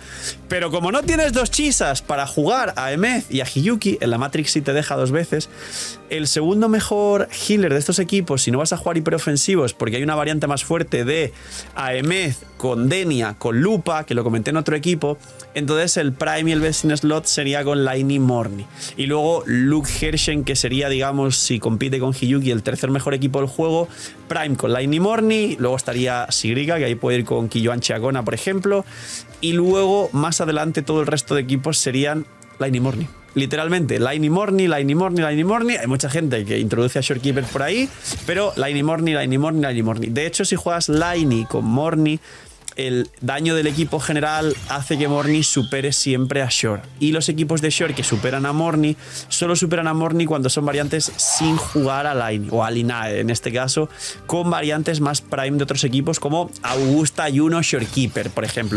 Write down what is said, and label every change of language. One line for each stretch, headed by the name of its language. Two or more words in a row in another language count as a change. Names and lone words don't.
Spanish: Pero como no tienes 2 Chisas para jugar a Aemeth y a Hiyuki, en la Matrix sí te deja 2 veces, el segundo mejor healer de estos equipos, si no vas a jugar hiperofensivos, porque hay una variante más fuerte de Aemeth con Denia, con Lupa, que lo comenté en otro equipo, entonces el Prime y el
English: Best in Slot
Spanish: sería con Laini Morni. Y luego Luke Hershen, que sería, digamos, si compite con Hiyuki, el tercer mejor equipo del juego, Prime con Laini Morni, luego estaría Sigriga, que ahí puede ir con Kiyoan Chiakona, por ejemplo, y luego más adelante todo el resto de equipos serían Laini Morni. Literalmente, Laini Morni, Laini Morni, Laini Morni. Hay mucha gente que introduce a Shorekeeper por ahí, pero Laini Morni, Laini Morni, Laini Morni. De hecho, si juegas Laini con Morni, el daño del equipo general hace que Morny supere siempre a Shore. Y los equipos de Shore que superan a Morny solo superan a Morny cuando son variantes sin jugar a Line o a Linae, en este caso, con variantes más prime de otros equipos como Augusta, Juno, Shorekeeper, por ejemplo.